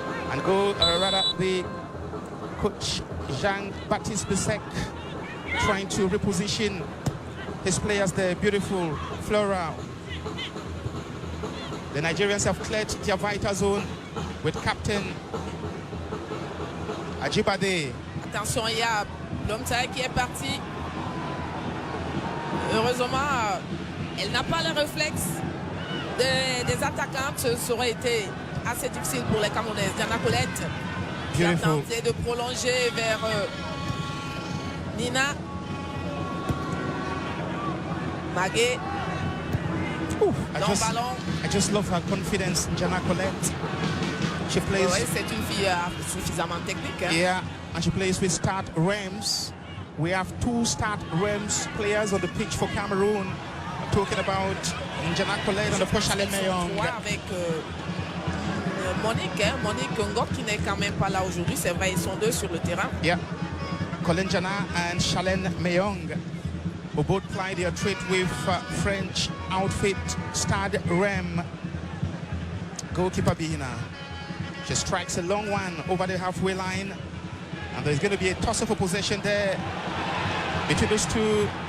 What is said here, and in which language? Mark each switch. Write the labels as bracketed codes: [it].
[en] And the coach Jean-Baptiste Bissek trying to reposition his players there. Beautiful Flora. The Nigerians have cleared their vital zone with captain Ajibade. [fr] Attention, il y a Blomtaï qui est parti. Heureusement, elle n'a pas le réflexe des attaquantes. Ça aurait été assez difficile pour les Camerounaises. Diana Colette qui a tenté de prolonger vers Nina. Magué. [en] I just love her confidence, Diana Colette. She plays. [fr] Oui, c'est une fille suffisamment technique. Hein? [en] Yeah, and she plays with Start Rams. We have two Start Rams players on the pitch for Cameroon. I'm talking about Diana Colette and of course Shalen Meyong. [fr] Avec Monique, hein? Monique Ngok qui n'est quand même pas là aujourd'hui. C'est vrai, ils sont deux sur le terrain. [en] Yeah, Colin Jana and Shalen Meyong, who both ply their trade with French outfit Stade Rem. Goalkeeper Bihina. She strikes a long one over the halfway line. And there's going to be a toss-up of possession there between those two.